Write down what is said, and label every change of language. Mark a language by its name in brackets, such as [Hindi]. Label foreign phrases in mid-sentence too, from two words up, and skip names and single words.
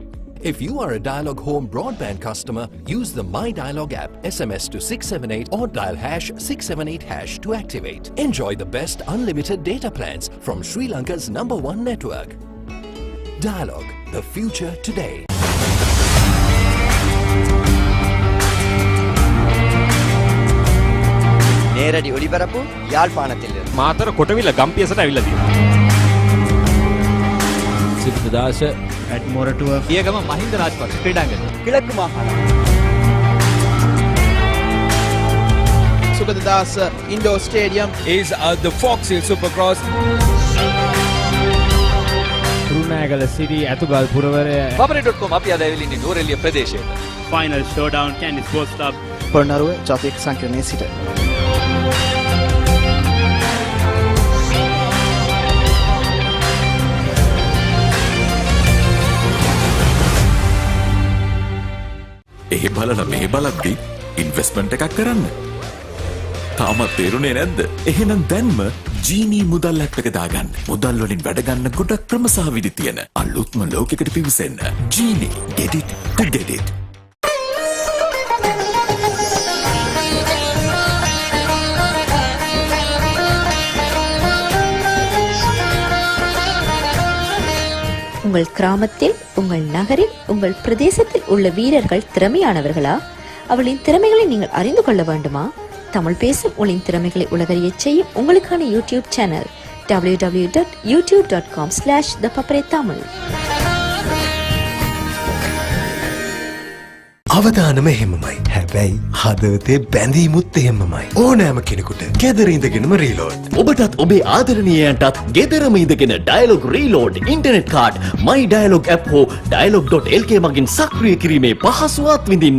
[English] If you are a Dialog home broadband customer, use the My Dialog app, SMS to 678 or dial #678# to activate. Enjoy the best unlimited data plans from Sri Lanka's #1 network. Dialog, the future today. [Tamil] நேரடி ஒளிபரப்பு யாழ்ப்பாணத்திலிருந்து [Sinhala] මාතර කොටවිල ගම්පියසට ඇවිල්ලා තියෙනවා. සිද්ධාස at Moratuwa පියගම මහින්ද රාජපක්ෂ ක්‍රීඩාංගණය. [Tamil] கிழக்கு மாகாணம் [English] සුගතදාස indoor stadium is the Fox Hill Supercross. [Sinhala] රුණෑගල සිරි ඇතුගල් පුරවරය Babare.com අපි අද ඇවිල්ලා ඉන්නේ නෝරෙලිය ප්‍රදේශයට. [English] Final showdown, Candy Sports Club. [Sinhala] පොළොන්නරුව ජාතික සංකීර්ණයේ සිට ඒ බලන මේ බලද්දි ඉන්වෙස්ට්මන්ට් එකක් කරන්න. තාමත් තේරුනේ නැද්ද? එහෙනම් දැන්ම ජීනී මුදල් ඇප් එක දාගන්න. මුදල් වලින් වැඩ ගන්න ගොඩක් ක්‍රම සහ විදි තියෙන අලුත්ම ලෝකයකට පිවිසෙන්න. [English] ජීනී get it to get it. [Tamil] உங்கள் கிராமத்தில், உங்கள் நகரில், உங்கள் பிரதேசத்தில் உள்ள வீரர்கள் திறமையானவர்களா? அவளின் திறமைகளை நீங்கள் அறிந்து கொள்ள வேண்டுமா? தமிழ் பேசும் உங்களின் திறமைகளை உலகறியச் செய்யும் உங்களுக்கான யூடியூப் சேனல் www.youtube.com/thepaparetamil. [Sinhala] අවදානම එහෙමමයි. හැබැයි හදවතේ බැඳීමුත් එහෙමමයි. ඕනෑම කෙනෙකුට ගෙදර ඉඳගෙනම රීලෝඩ්. ඔබටත් ඔබේ ආදරණීයයන්ටත් ගෙදරම ඉඳගෙන ඩයලොග් රීලෝඩ් [English] internet card [Sinhala] My Dialog app හෝ dialog.lk මගින් සක්‍රිය කිරීමේ පහසුවත් විඳින්න.